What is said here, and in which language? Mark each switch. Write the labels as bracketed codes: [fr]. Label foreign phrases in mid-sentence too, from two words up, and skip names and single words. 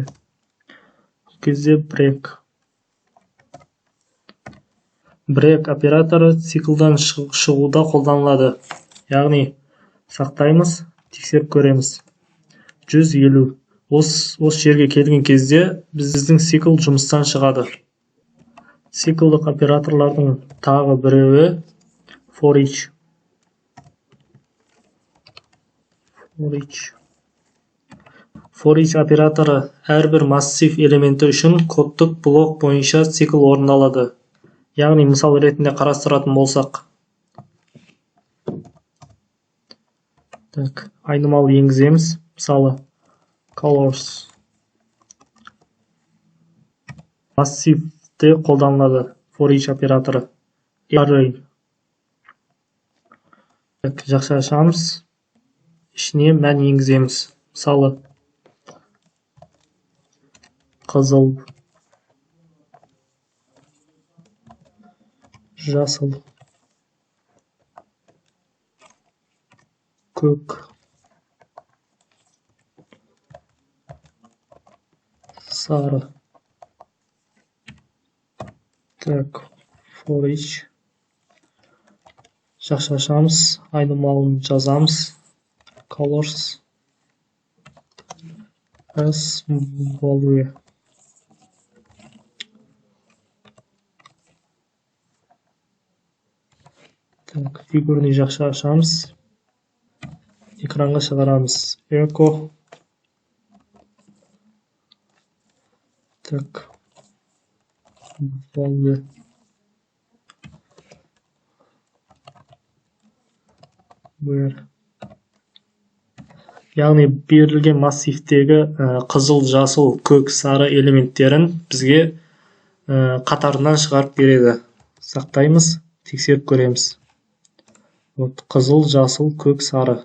[kk] Кезде break операторы циклдан шығуда қолданылады. Яғни сақтаймыз, тексеріп көреміз. 150. Осы жерге келген кезде біздің цикл жұмыстан шығады. Циклдық операторлардың тағы біреуі [en] for each. For each [kk] операторы әрбір массив элементі үшін кодтық блок бойынша цикл орындалады. Яғни мысал ретінде қарастыратын болсақ. Так, айнымалы енгіземіз. Мысалы colors. Массивте қолданылады for each операторы. Array. Так, жақша ашамыз. Ішіне мән енгіземіз. Мысалы қызыл, жасыл, көк, сары. Так, [en] for each. [kk] Жақша ашамыз, айнымалын жазамыз. [en] Colors as value. [kk] Так, фигурный жақша ашамыз. Экранға шығарамыз. Echo. Так. [en] Value. Where. [kk] Яғни берілген массивтегі қызыл, жасыл, көк, сары элементтерін бізге қатарынан шығарып береді. Сақтаймыз, тексеріп көреміз. Вот, қызыл, жасыл, көк, сары.